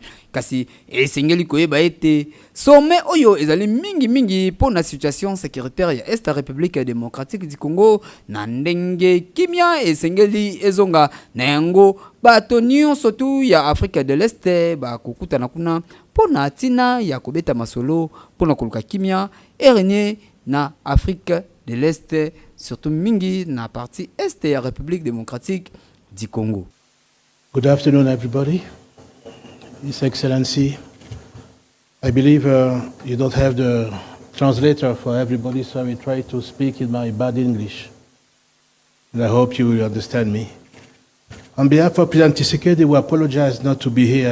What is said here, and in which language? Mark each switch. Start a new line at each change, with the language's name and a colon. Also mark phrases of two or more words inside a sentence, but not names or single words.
Lingala: Kasi esengeli koyeba ete sommet oyo ezali mingi
French: pour la situation sécuritaire
Lingala: ya Est République démocratique du Congo na ndenge kimia esengeli ezonga na yango bato nyonso tu ya Afrique de l'Est ba kokutana kuna pona tina ya kobeta masolo pona koluka kimia erenie na Afrique de l'Est surtout mingi na
French: partie Est
Lingala: ya République démocratique du Congo.
English: Good afternoon everybody. His Excellency, I believe you don't have the translator for everybody, so I will try to speak in my bad English. And I hope you will understand me. On behalf of President Tshisekedi, we apologize not to be here.